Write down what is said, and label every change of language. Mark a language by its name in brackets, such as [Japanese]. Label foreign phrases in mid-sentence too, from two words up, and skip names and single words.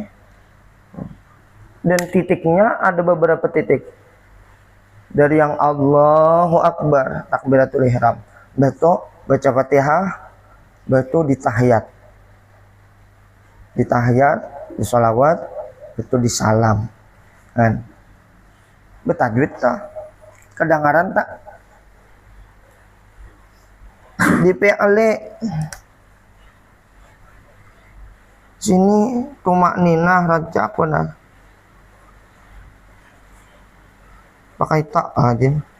[Indonesian] Dan titiknya ada beberapa titik. Dari yang [Arabic] الله أكبر, تكبيرة الإحرام, [Indonesian] betul baca Fatihah, betul di tahiyat. Di tahiyat, di sholawat, betul di salam. Kan? Betajwid tak? Kedengaran tak? Di PLE sini tumak ninah raja apa nah? Pakai tak aja.